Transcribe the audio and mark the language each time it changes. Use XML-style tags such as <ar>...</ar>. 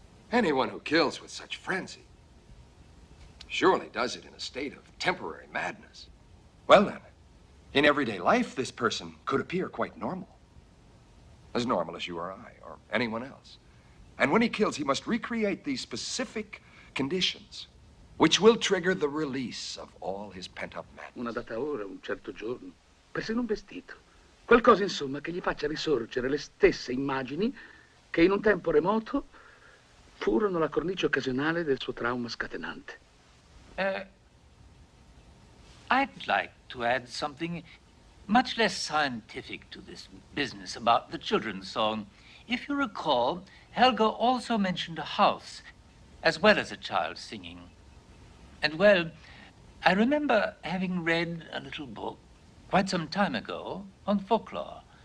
<en>Anyone who kills with such frenzy surely does it in a state of temporary madness. Well then, in everyday life, this person could appear quite normal. As normal as you or I, or anyone else. And when he kills, he must recreate these specific conditions, which will trigger the release of all his pent-up madness.</en> <it>Una data ora, un certo giorno, persino un vestito. Qualcosa, insomma, che gli faccia risorgere le stesse immagini che in un tempo remoto furono la cornice occasionale del suo trauma scatenante.</it> <en>I'd like to add something much less scientific to this business about the children's song. If you recall, Helga also mentioned a house, as well as a child singing. And, well, I remember having read a little book quite some time ago on folklore.</en>